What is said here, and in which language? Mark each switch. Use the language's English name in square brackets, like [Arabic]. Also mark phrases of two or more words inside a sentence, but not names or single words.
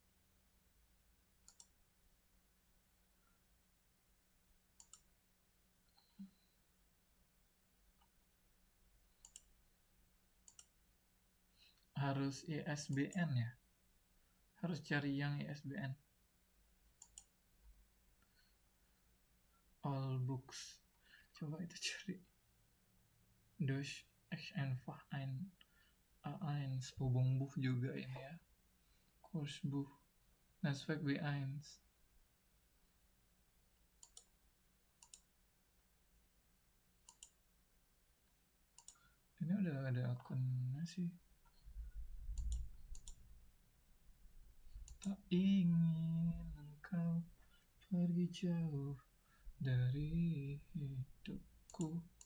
[Indonesian] Harus ISBN ya? Harus cari yang ISBN. [English] All books. [Indonesian] Coba itu cari. [German] Deutsch einfach eins. [Indonesian] Übungbuch juga ini ya. Kursbuch. Netzwerk B1. Ini udah ada akunnya sih. Tak ingin engkau pergi jauh dari hidupku.